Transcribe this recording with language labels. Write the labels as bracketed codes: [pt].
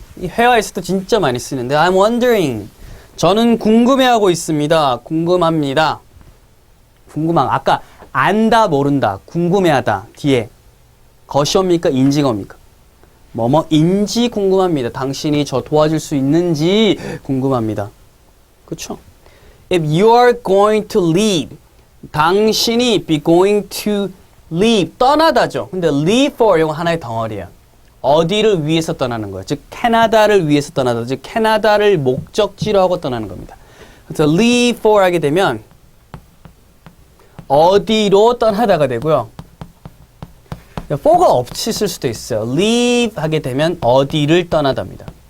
[ko] 이 회화에서도 진짜 많이 쓰는데 [en] I'm wondering. [ko] 저는 궁금해하고 있습니다. 궁금합니다. 아까 안다 모른다 궁금해하다 뒤에 것이 옵니까? 인지가 옵니까? 뭐뭐인지 궁금합니다. 당신이 저 도와줄 수 있는지 궁금합니다. 그렇죠? [en] If you are going to leave, [ko] 당신이 [en] be going to leave, [ko] 떠나다죠. 근데 [en] leave for [ko] 이거 하나의 덩어리야. 어디를 위해서 떠나는 거야. 즉 캐나다를 위해서 떠나다. 즉 캐나다를 목적지로 하고 떠나는 겁니다. 그래서 leave for 하게 되면 어디로 떠나다가 되고요. for가 없이 쓸 수도 있어요. leave 하게 되면 어디를 떠나답니다.